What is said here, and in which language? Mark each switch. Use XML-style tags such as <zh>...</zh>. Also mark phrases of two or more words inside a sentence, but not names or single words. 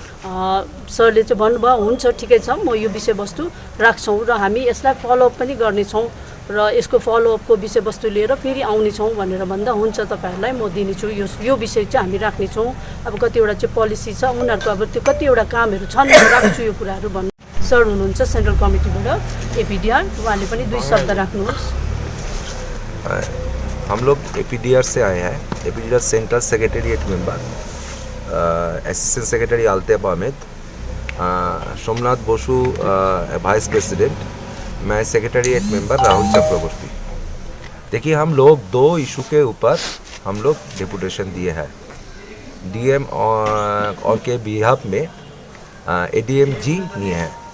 <ne>सरले चाहिँ भन्नुभयो हुन्छ ठिकै छ म यो विषयवस्तु राख्छौँ र हामी यसलाई फलोअप पनि गर्नेछौँ र यसको फलोअपको विषयवस्तु लिएर फेरि आउनेछौँ भनेर भन्दा हुन्छ तपाईँहरूलाई म दिनेछु यो विषय चाहिँ हामी राख्नेछौँ। अब कतिवटा चाहिँ पोलिसी छ उनीहरूको अब त्यो कतिवटा कामहरू छन् राख्छु यो कुराहरू भन्नु। सर हुनुहुन्छ</ne> <en>Central Committee</en> <ne>एपीडीआर, उहाँले पनि दुई शब्द राख्नुहोस्।</ne> <hi>हम लोग एपीडीआर से आए हैं, एपीडीआर</hi> <en>Central Secretariat member assistant secretary</en> <hi>अल्ताफ अहमद, सोमनाथ बसु</hi> <en>vice president,</en> <hi>मैं</hi> <en>secretariat member</en> <hi>राहुल चक्रवर्ती। देखिए हम लोग दो इशू के ऊपर हम लोग डेपुटेशन दिए हैं डीएम और के बिहाफ में एडीएम जी नहीं है।</hi>